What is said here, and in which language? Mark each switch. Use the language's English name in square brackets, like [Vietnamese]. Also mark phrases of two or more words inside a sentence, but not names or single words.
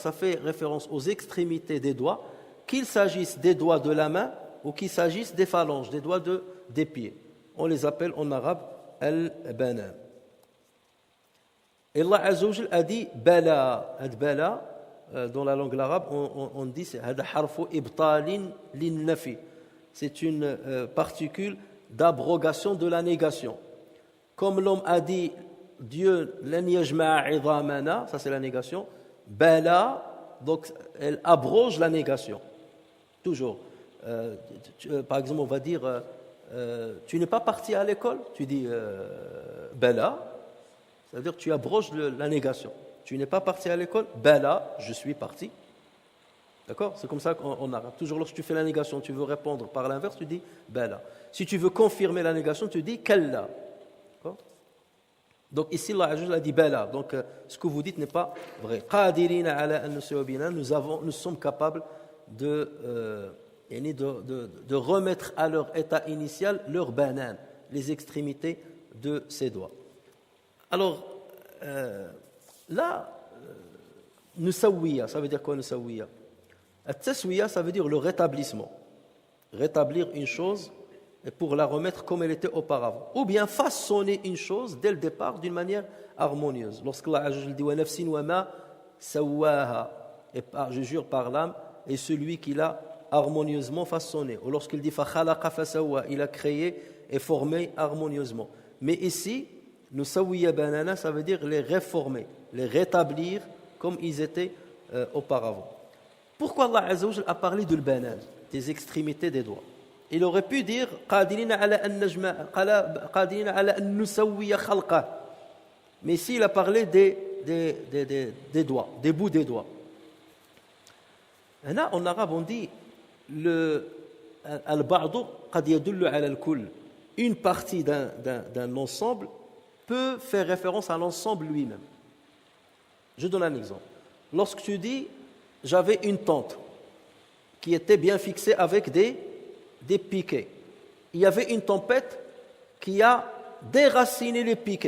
[French] Ça fait référence aux extrémités des doigts, qu'il s'agisse des doigts de la main ou qu'il s'agisse des phalanges, des doigts des pieds. On les appelle en arabe al-banan. Et [Arabic] الله عز وجل [French] a dit bala. Bala, dans la langue arabe, on dit c'est [Arabic] هذا حرف إبطال للنفي. [French] C'est une particule d'abrogation de la négation. Comme l'homme a dit Dieu [Arabic] لن يجمع عظامنا, [French] ça c'est la négation. Bala, donc elle abroge la négation. Toujours. Par exemple, on va dire tu n'es pas parti à l'école, tu dis bala, ça veut dire que tu abroges la négation. Tu n'es pas parti à l'école, bala, je suis parti. D'accord? C'est comme ça qu'on arabe. Toujours lorsque tu fais la négation, tu veux répondre par l'inverse, tu dis bala. Si tu veux confirmer la négation, tu dis kalla. D'accord? Donc ici, Allah a dit bala. Donc ce que vous dites n'est pas vrai. [Arabic] قادرين على أن نسويبنا, [French] nous sommes capables de remettre à leur état initial leur banan, les extrémités de ses doigts. Alors là, nusawwiya, ça veut dire quoi nusawwiya? At-taswiya, ça veut dire le rétablissement. Rétablir une chose pour la remettre comme elle était auparavant. Ou bien façonner une chose dès le départ d'une manière harmonieuse. Lorsqu'Allah dit [Arabic] ونفس وما سواها, [French] et je jure par l'âme et celui qui l'a harmonieusement façonné. Ou lorsqu'il dit [Arabic] فخلق فسوى, [French] il a créé et formé harmonieusement. Mais ici, [Arabic] نسوي بنانه, [French] ça veut dire les réformer, les rétablir comme ils étaient auparavant. Pourquoi [Arabic] الله عز وجل [French] a parlé de l'banan, des extrémités des doigts? Il aurait pu dire [Arabic] قادرين على أن نجمع قادرين على أن نسوي خلقه. [French] Mais ici il a parlé des doigts, des bouts des doigts. Là, en arabe on dit [Arabic] البعض قد يدل على الكل. [French] Une partie d'un ensemble peut faire référence à l'ensemble lui-même. Je donne un exemple. Lorsque tu dis j'avais une tente qui était bien fixée avec des piquets. Il y avait une tempête qui a déraciné les piquets.